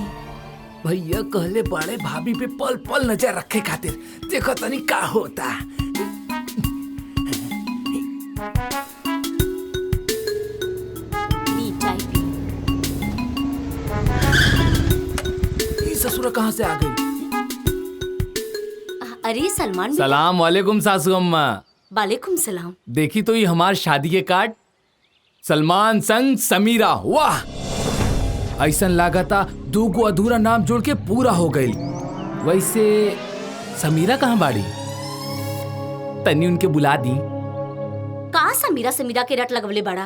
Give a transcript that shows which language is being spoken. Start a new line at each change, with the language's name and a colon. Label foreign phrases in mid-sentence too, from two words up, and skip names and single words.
Bhojpuri: भैया कहले बड़े भाभी पे पल पल नजर रखे खातिर, देखो तनी का होता। ये ससुरा कहाँ से आ गई? अरे सलमान
Arabic: سلام عليكم
Bhojpuri: सासू अम्मा।
Arabic: عليكم سلام.
Bhojpuri: देखी तो ये हमार शादी के कार्ड, सलमान संग समीरा। वाह, ऐसा लागता दूगो अधूरा नाम जोड़ के पूरा हो गई। वैसे समीरा कहाँ बाड़ी? तनी उनके बुला दी। का समीरा समीरा के रट लगवले बड़ा।